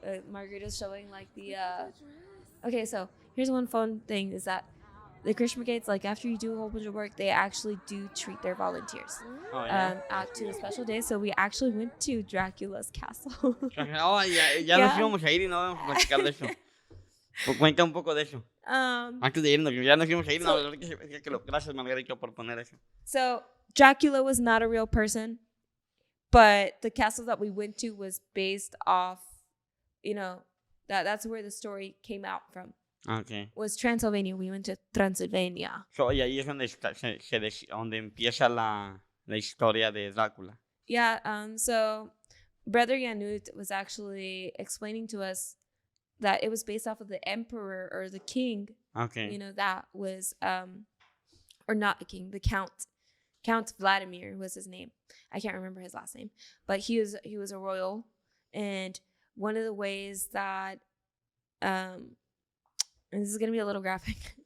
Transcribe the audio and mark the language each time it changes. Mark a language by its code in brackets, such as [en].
[en] Margarita's showing like the okay, so here's one fun thing is that the Christian Brigades, like after you do a whole bunch of work, they actually do treat their volunteers out to a special day. So we actually went to Dracula's castle. [es] Ya nos íbamos a ir y no vamos a platicar de eso. Cuenta un poco de eso. Antes de irnos, ya nos íbamos a ir. Gracias, Margarita, por poner eso. [en] So Dracula was not a real person, but the castle that we went to was based off, that's where the story came out from. Okay. Was Transylvania. We went to Transylvania. [es] So, y ahí es donde donde empieza la historia de Drácula. [en] Yeah. So Brother Yanut was actually explaining to us that it was based off of the emperor or the king. Okay. That was or not the king, the Count Vladimir was his name. I can't remember his last name, but he was a royal, and one of the ways that and this is going to be a little graphic.